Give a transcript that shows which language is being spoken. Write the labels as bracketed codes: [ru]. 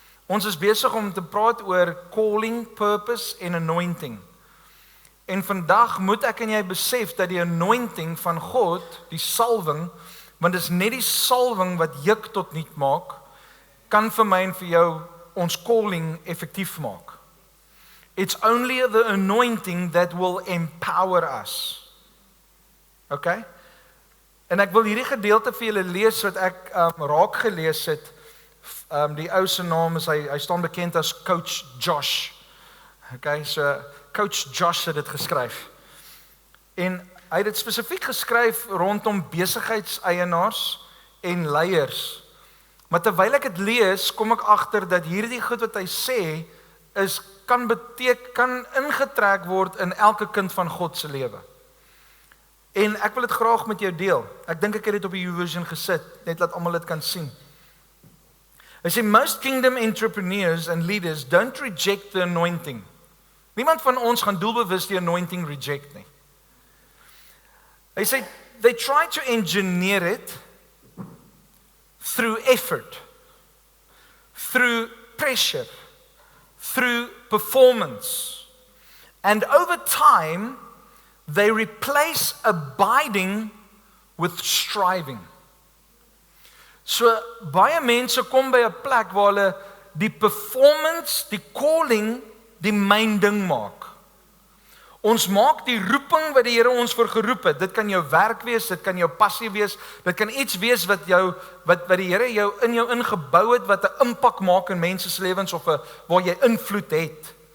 [af] Ons is besig om te praat oor calling, purpose en anointing. En vandag moet ek en jy besef dat die anointing van God, die salwing, want dit is net die salwing wat juk tot nuut maak, kan vir my en vir jou ons calling effektief maak. [en] It's only the anointing that will empower us. Okay? [af] En ek wil hierdie gedeelte vir julle lees wat ek raak gelees het. Die ou se naam is, hy staan bekend as Coach Josh. Okay, so Coach Josh het dit geskryf. En hy het dit spesifiek geskryf rondom besigheidseienaars en leiers. Maar terwyl ek dit lees, kom ek agter dat hierdie goed wat hy sê kan ingetrek word in elke kind van God se lewe. En ek wil dit graag met jou deel. Ek dink ek het dit op die YouVersion gesit, net laat almal dit kan sien. Hy sê, [en] most kingdom entrepreneurs and leaders don't reject the anointing. [af] Niemand van ons gaan doelbewus die anointing reject nie. Hy sê, [en] they try to engineer it through effort, through pressure, through performance. And over time, they replace abiding with striving. [af] So baie mense kom by 'n plek waar hulle die performance, die calling, die main ding maak. Ons maak die roeping wat die Here ons voor geroep het. Dit kan jou werk wees, dit kan jou passie wees, dit kan iets wees wat die Here jou ingebou het, wat 'n impak maak in mense se lewens of waar jy invloed het.